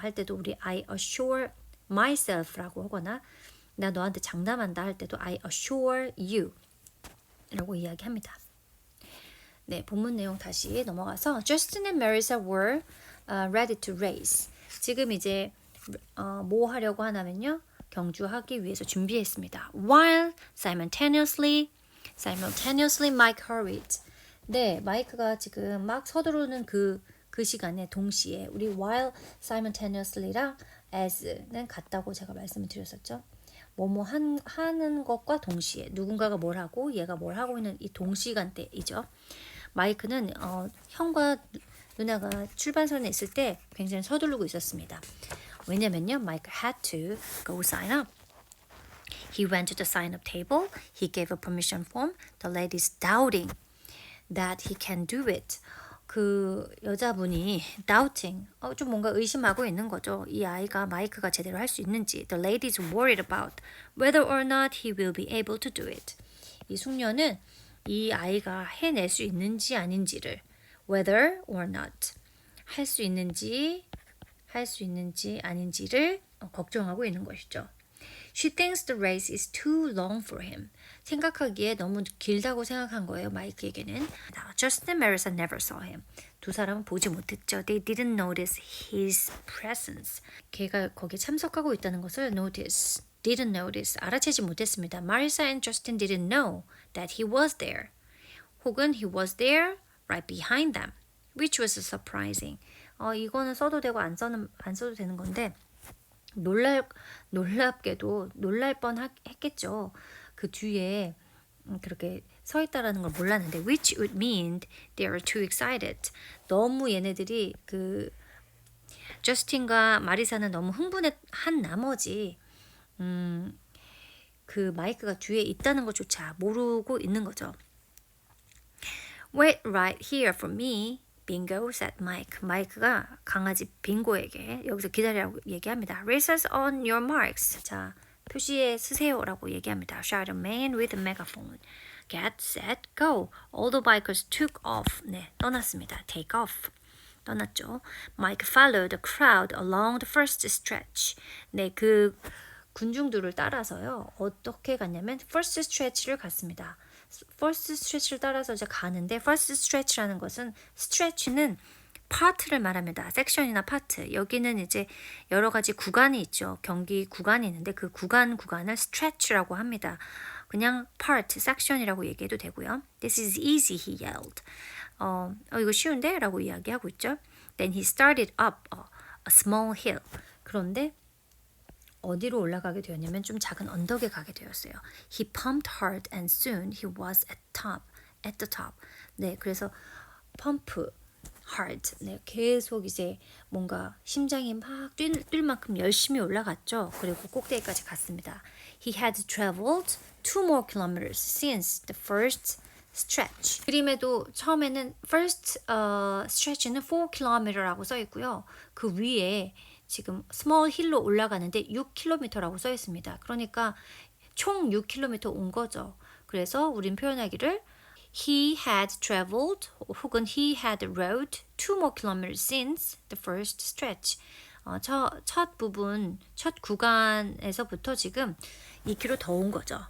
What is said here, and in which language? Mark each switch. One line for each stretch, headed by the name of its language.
Korean: 할 때도 우리
English: I assure myself
Korean: 라고 하거나 나 너한테 장담한다 할 때도
English: I assure you
Korean: 라고 이야기합니다. 네, 본문 내용 다시 넘어가서
English: Justin and Marissa were ready to race.
Korean: 지금 이제 뭐 하려고 하냐면요. 경주하기 위해서 준비했습니다.
English: While simultaneously Mike hurried.
Korean: 네, 마이크가 지금 막 서두르는 그 시간에 동시에 우리
English: while simultaneously
Korean: 랑 as는 같다고 제가 말씀을 드렸었죠. 뭐뭐 하는 것과 동시에 누군가가 뭘 하고 얘가 뭘 하고 있는 이 동시간대이죠. 마이크는 형과 누나가 출발선에 있을 때 굉장히 서두르고 있었습니다. 왜냐면요,
English: 마이크 had to go sign up. He went to the sign-up table. He gave a permission form. The ladies doubting that he can do it.
Korean: 그 여자분이 doubting, 좀 뭔가 의심하고 있는 거죠. 이 아이가 마이크가 제대로 할 수 있는지.
English: The ladies worried about whether or not he will be able to do it.
Korean: 이 숙녀는 이 아이가 해낼 수 있는지 아닌지를
English: whether or not
Korean: 할 수 있는지 아닌지를 걱정하고 있는 것이죠.
English: She thinks the race is too long for him.
Korean: 생각하기에 너무 길다고 생각한 거예요, 마이크에게는.
English: Justin and Marissa never saw him.
Korean: 두 사람은 보지 못했죠.
English: They didn't notice his presence.
Korean: 걔가 거기에 참석하고 있다는 것을
English: didn't notice,
Korean: 알아채지 못했습니다.
English: Marissa and Justin didn't know that he was there.
Korean: 혹은
English: he was there right behind them, which was surprising.
Korean: 이거는 써도 되고 안 써도 되는 건데 놀랍게도 놀랄 뻔했겠죠. 그 뒤에 그렇게 서 있다라는 걸 몰랐는데
English: which would mean they are too excited.
Korean: 너무 얘네들이 그 저스틴과 마리사는 너무 흥분한 나머지 그 마이크가 뒤에 있다는 것조차 모르고 있는 거죠.
English: Wait right here for me. Bingo, said Mike.
Korean: 마이크가 강아지 빙고에게 여기서 기다리라고 얘기합니다.
English: Races on your marks.
Korean: 자, 표시에 쓰세요라고 얘기합니다.
English: Shout a man with a megaphone. get, set, go. All the bikers took off.
Korean: 네, 떠났습니다.
English: take off.
Korean: 떠났죠.
English: Mike followed the crowd along the first stretch.
Korean: 네, 그 군중들을 따라서요. 어떻게 갔냐면 first stretch를 갔습니다. first stretch를 따라서 이제 가는데 first stretch라는 것은 stretch는 파트를 말합니다. 섹션이나 파트. 여기는 이제 여러 가지 구간이 있죠. 경기 구간이 있는데 그 구간을 stretch라고 합니다. 그냥 part, 섹션이라고 얘기해도 되고요.
English: This is easy, he yelled.
Korean: 이거 쉬운데? 라고 이야기하고 있죠.
English: Then he started up a small hill.
Korean: 그런데 어디로 올라가게 되었냐면 좀 작은 언덕에 가게 되었어요.
English: He pumped hard and soon he was at the top.
Korean: 네, 그래서 펌프, hard. 네, 계속 이제 뭔가 심장이 막 뛸 만큼 열심히 올라갔죠. 그리고 꼭대기까지 갔습니다.
English: He had traveled 2 more kilometers since the first stretch.
Korean: 그림에도 처음에는 first stretch는 4km라고 써 있고요. 그 위에 지금 small hill로 올라가는데 6km라고 써 있습니다. 그러니까 총 6km 온 거죠. 그래서 우린 표현하기를
English: He had traveled 혹은 he had rode 2 more kilometers since the first stretch.
Korean: 첫 부분, 첫 구간에서부터 지금 2km 더 온 거죠.